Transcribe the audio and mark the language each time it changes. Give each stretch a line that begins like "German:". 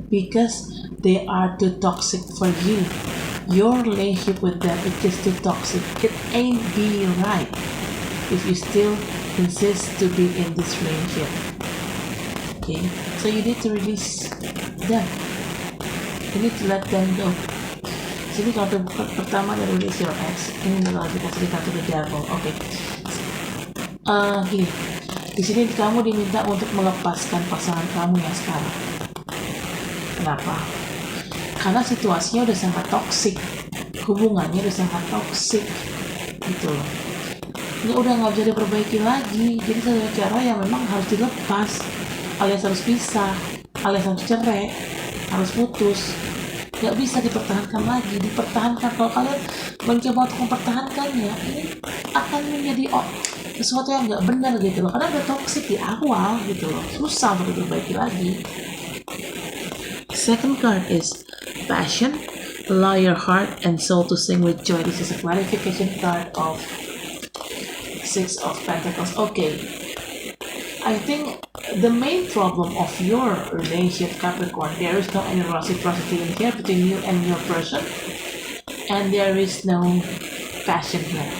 English: Because they are too toxic for you. Your relationship with them is just too toxic. It ain't be right if you still insist to be in this relationship. Okay, so you need to release them. You need to let them go.
Indonesian: Sini kartu pertama dari
English: release your ex.
Indonesian: Ini adalah dikasih kartu the devil. Oke. Gini. Di sini kamu diminta untuk melepaskan pasangan kamu yang sekarang. Kenapa? Karena situasinya udah sangat toksik. Hubungannya udah sangat toksik. Gitu loh. Ini udah nggak bisa diperbaiki lagi. Jadi satu cara yang memang harus dilepas, alias harus pisah, alias harus cerai, harus putus. Nggak bisa dipertahankan lagi. Dipertahankan, kalau kalian mencoba untuk mempertahankannya, ini akan menjadi sesuatu yang nggak benar gitu loh. Karena udah toksik di awal gitu loh. Susah untuk diperbaiki lagi.
English: Second card is passion. Allow your heart and soul to sing with joy. This is a clarification card of Six of Pentacles. Okay, I think the main problem of your relationship, Capricorn, there is no any reciprocity in here between you and your person, and there is no passion here.